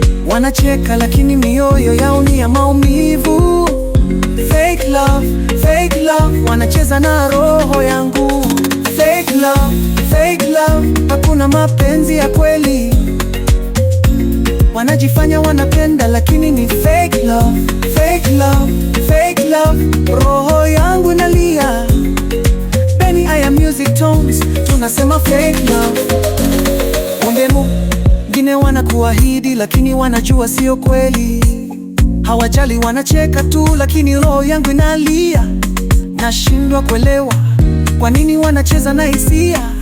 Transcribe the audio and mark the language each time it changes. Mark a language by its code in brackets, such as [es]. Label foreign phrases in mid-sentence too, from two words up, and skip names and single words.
[sw] Wanacheka, lakini mioyo yao ni ya maumivu. [en] Fake love, fake love, [sw] wanacheza na roho yangu. [en] Fake love, fake love, [sw] hakuna mapenzi ya kweli. Wanajifanya wanapenda, lakini ni [en] fake love, fake love, fake love. [sw] Roho yangu inalia. [en] Benny, I am music tones, [sw] tunasema [en] fake love. [sw] Kumbe mwingine wanakuahidi, lakini wanajua sio kweli. Hawajali, wanacheka tu, lakini roho yangu inalia. Nashindwa kuelewa kwa nini wanacheza na hisia.